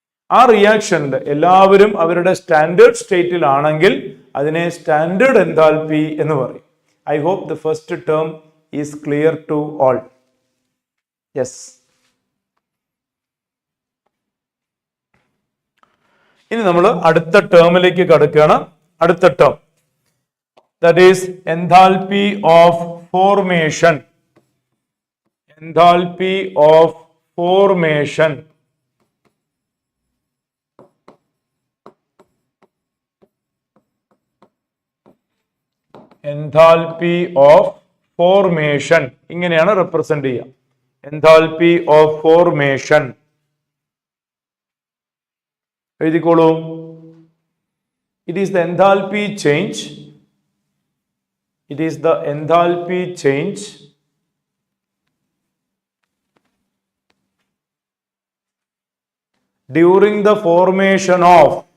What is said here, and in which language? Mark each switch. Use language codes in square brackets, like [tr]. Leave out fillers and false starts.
[ml] ആ റിയാക്ഷനിൽ എല്ലാവരും അവരുടെ സ്റ്റാൻഡേർഡ് സ്റ്റേറ്റിൽ ആണെങ്കിൽ അതിനെ സ്റ്റാൻഡേർഡ് എൻതാൽപ്പി എന്ന് പറയും. [en] I hope the first term is clear to all. Yes. [ml] ഇനി നമ്മൾ അടുത്ത ടേമിലേക്ക് കടക്കുകയാണ്. അടുത്ത term [en] that is enthalpy of formation. Enthalpy of formation. [ml] Enthalpy of formation ഇങ്ങനെയാണ് റെപ്രസെന്റ് ചെയ്യുക. Enthalpy of formation എഴുതിക്കോളൂ. [en] It is the enthalpy change. It is the enthalpy change during the formation of.